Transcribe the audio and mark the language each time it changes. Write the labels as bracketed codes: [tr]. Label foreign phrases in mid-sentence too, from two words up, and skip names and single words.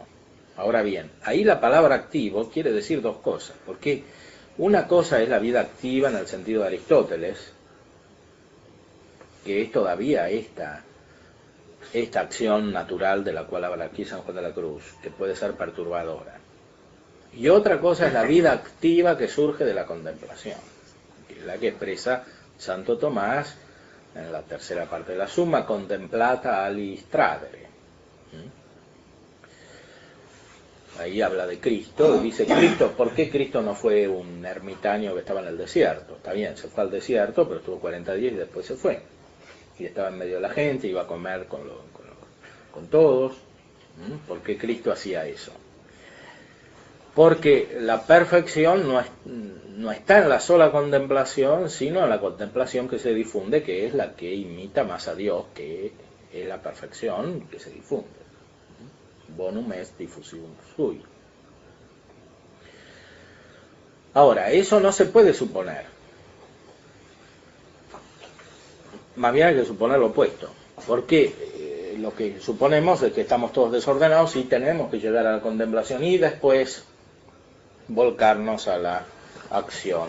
[es] Ahora bien, ahí la palabra activo quiere decir dos cosas, porque una cosa es la vida activa en el sentido de Aristóteles, que es todavía esta acción natural de la cual habla aquí San Juan de la Cruz, que puede ser perturbadora. Y otra cosa es la vida activa que surge de la contemplación, que es la que expresa Santo Tomás en la tercera parte de la Summa, [la] contemplata alis tradere. [es] Ahí habla de Cristo, dice Cristo, ¿por qué Cristo no fue un ermitaño que estaba en el desierto? Está bien, se fue al desierto, pero estuvo 40 días y después se fue. Y estaba en medio de la gente, iba a comer con todos. ¿Por qué Cristo hacía eso? Porque la perfección no está en la sola contemplación, sino en la contemplación que se difunde, que es la que imita más a Dios, que es la perfección que se difunde. [la] Bonum est diffusivum sui. [es] Ahora, eso no se puede suponer. Más bien hay que suponer lo opuesto. Porque lo que suponemos es que estamos todos desordenados y tenemos que llegar a la contemplación y después volcarnos a la acción.